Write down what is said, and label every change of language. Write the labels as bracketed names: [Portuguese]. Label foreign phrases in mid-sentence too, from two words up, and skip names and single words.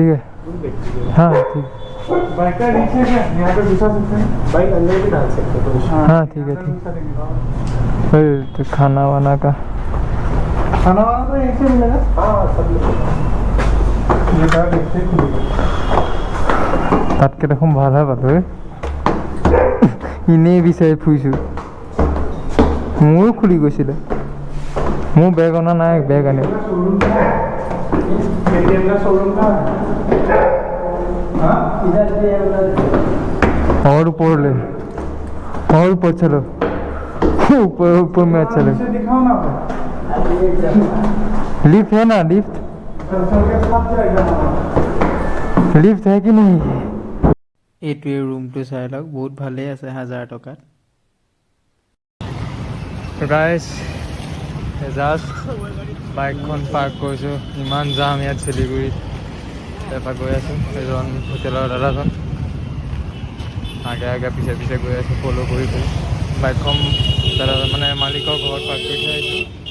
[Hindi] ठीक है हाँ ठीक बाइक का रीच है क्या यहाँ पे घुसा सकते हैं बाइक अंदर भी डाल सकते हो हाँ ठीक है ठीक फिर तो खाना वाना का खाना वाना तो यहीं से मिलेगा हाँ सब मिलेगा ये कहा देखते खुलेगा [Assamese] তাতকে দেখোন ভালহে পালোঁ এনেই বিচাৰি ফুৰিছোঁ মোৰো খুলি গৈছিলে মোৰ বেগ অনা নাই বেগ আনিম [Hindi] शोरूम का KTM का शोरूम का हाँ इधर भी है उधर और ऊपर चलो ऊपर में चलो नीचे दिखाओ ना लिफ्ट है ना लिफ्ट कंसोल के साथ जाएगा लिफ्ट है कि नहीं [Assamese] এইটোৱে ৰুমটো চাই লওক বহুত ভালেই আছে 1000 টকাত [English] guys just [Assamese] বাইকখন পাৰ্ক কৰিছোঁ ইমান যাম ইয়াত শিলিগুৰিত তাৰপৰা গৈ আছোঁ এজন হোটেলৰ দাদাজন আগে আগে পিছে পিছে গৈ আছোঁ ফ'ল' কৰি বাইকখন দাদাজন মানে মালিকৰ ঘৰত পাৰ্ক কৰি থৈ আহিছোঁ